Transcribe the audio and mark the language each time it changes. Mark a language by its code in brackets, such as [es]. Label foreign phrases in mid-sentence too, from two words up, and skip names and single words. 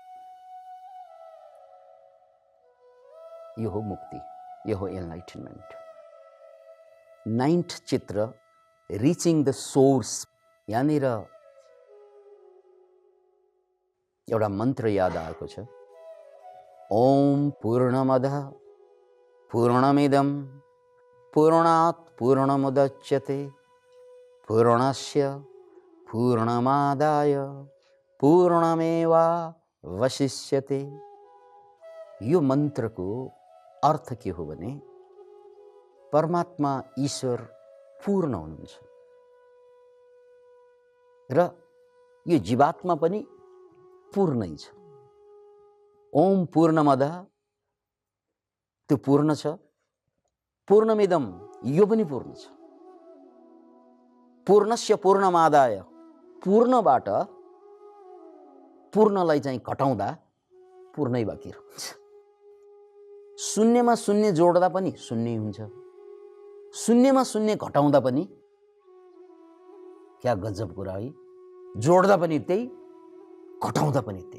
[ne] यो हो मुक्ति, यो हो एनलाइटनमेन्ट। [en] 9th चित्र reaching the source. [ne] यहाँनिर एउटा मन्त्र याद आएको छ, [sa] ओम पूर्णमदः पूर्णमिदं पूर्णात् पूर्णमुदच्यते पूर्णस्य पूर्णमादाय पूर्णमेवावशिष्यते। [ne] यो मन्त्रको अर्थ के हो भने परमात्मा ईश्वर पूर्ण हुनुहुन्छ र यो जीवात्मा पनि पूर्णै छ। [sa] ओम पूर्णमदः [ne] त्यो पूर्ण छ, पूर्णमिदम यो पनि पूर्ण छ, [sa] पूर्णस्य पूर्णमादाय [ne] पूर्णबाट पूर्णलाई चाहिँ घटाउँदा पूर्णै बाँकी रहन्छ। शून्यमा शून्य जोड्दा पनि शून्य हुन्छ, शून्यमा शून्य घटाउँदा पनि, [hi] क्या गजब [ne] कुरा है, जोड्दा पनि त्यही, घटाउँदा पनि त्यही।